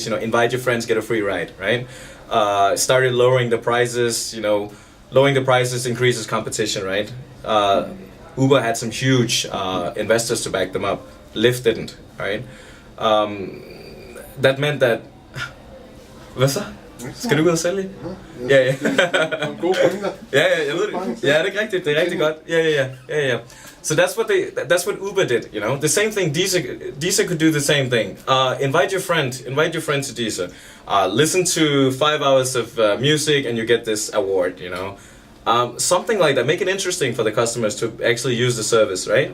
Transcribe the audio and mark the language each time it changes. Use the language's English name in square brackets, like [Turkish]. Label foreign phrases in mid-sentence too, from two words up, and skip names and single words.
[English] You know, invite your friends, get a free ride, right? Started lowering the prices. You know, lowering the prices increases competition, right? Uber had some huge investors to back them up. Lyft didn't, right? That meant that. [Danish] Hvad så? Skal du gå og sælge? Ja. Nogle gode pointer. Ja, jeg ved det. Ja, det er rigtigt. Det er rigtig godt. Ja. [English] So that's what Uber did, you know. The same thing Deezer could do the same thing. Invite your friend to Deezer. Listen to 5 hours of music and you get this award, you know. Something like that. Make it interesting for the customers to actually use the service, right?